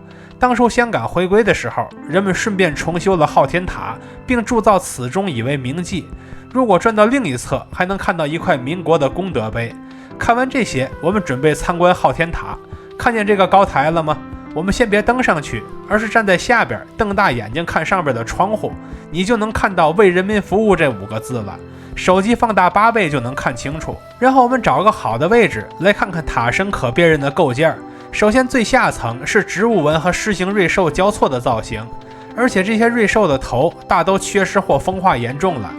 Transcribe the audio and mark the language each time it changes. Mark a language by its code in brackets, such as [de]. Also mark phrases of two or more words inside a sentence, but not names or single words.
[zh] 當初香港回歸的時候，人們順便重修了昊天塔，並鑄造此鐘以為銘記。如果轉到另一側，還能看到一塊民國的功德碑。看完這些，我們準備參觀昊天塔。看見這個高台了嗎？我們先別登上去，而是站在下邊，瞪大眼睛看上邊的窗戶，你就能看到為人民服務這5個字了。手機放大8倍就能看清楚。然後我們找個好的位置來看看塔身可辨認的構件。首先最下層是植物纹和狮形瑞獸交錯的造型，而且這些瑞獸的頭大都缺失或风化嚴重了。